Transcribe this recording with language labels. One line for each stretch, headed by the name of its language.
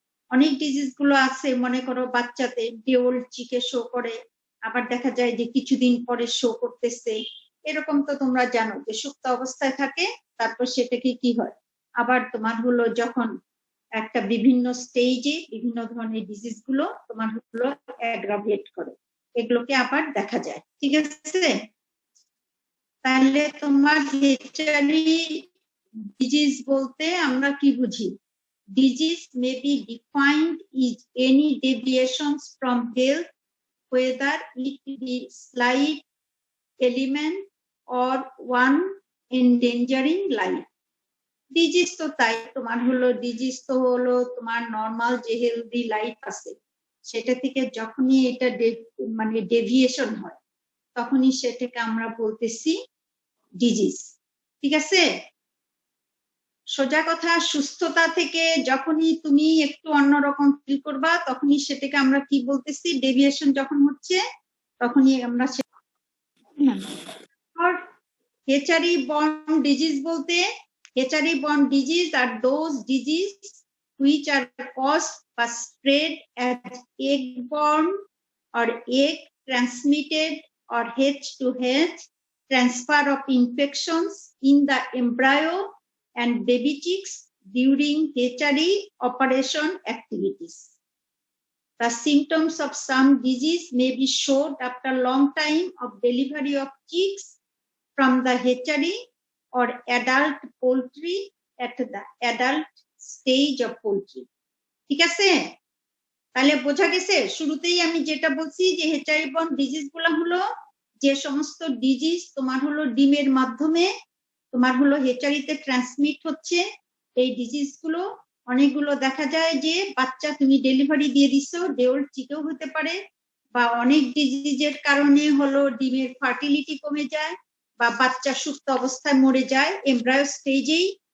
Bangla: অনেক ডিজিজ গুলো আছে মনে করো বাচ্চাতে ডেওল চিকে শো করে, আবার দেখা যায় যে কিছুদিন পরে শো করতেছে, এরকম তো তোমরা জানো যে সুপ্ত অবস্থায় থাকে, তারপর সেটাকে কি হয় আবার তোমার হলো যখন একটা বিভিন্ন স্টেজে বিভিন্ন ধরনের ডিজিজ গুলো তোমার হলো অ্যাগ্রাভেট করে, এগুলোকে আবার দেখা যায়, ঠিক আছে। তাহলে তোমার হেচারি ডিজিজ বলতে আমরা কি বুঝি?
English: Disease may be defined as any deviations from health, whether it be slight element or one endangering life.
Bangla: Disease তো তাই, তোমার হলো ডিজিজ তো হলো তোমার নর্মাল যে হেলদি লাইফ আছে সেটা থেকে যখনই এটা মানে ডেভিয়েশন হয়, তখনই সেটাকে আমরা বলতেছি ডিজিজ, ঠিক আছে। সোজা কথা, সুস্থতা থেকে যখনই তুমি একটু অন্যরকম ফিল করবা, তখনই সেটাকে আমরা কি বলতেছি, ডেভিয়েশন যখন হচ্ছে তখনই আমরা হেচারি বন্ড ডিজিজ বলতে,
English: Hatchery bond disease R those disease which are caused বা spread as egg-borne or egg transmitted or H2H transfer of infections in the embryo and baby chicks during hatchery operation activities. The symptoms of some disease may be showed after long time of delivery of chicks from the hatchery or adult poultry at the adult stage of poultry.
Bangla: ঠিক আছে, তাহলে বোঝা গেছে। শুরুতেই আমি যেটা বলছি যে হেচারি বন্ড ডিজিজ গুলো হলো যে সমস্ত ডিজিজ তোমার হলো ডিমের মাধ্যমে তোমার হলো হেচারিতে ট্রান্সমিট হচ্ছে। এই ডিজিজ গুলো অনেকগুলো দেখা যায় যে বাচ্চা তুমি ডেলিভারি দিয়ে দিছো, ডেওল চিকেও হতে পারে, বা অনেক ডিজিজের কারণে হলো ডিমের ফার্টিলিটি কমে যায় বা বাচ্চা সুস্থ অবস্থায় মরে যায় এমব্রায়ো স্টেজেই।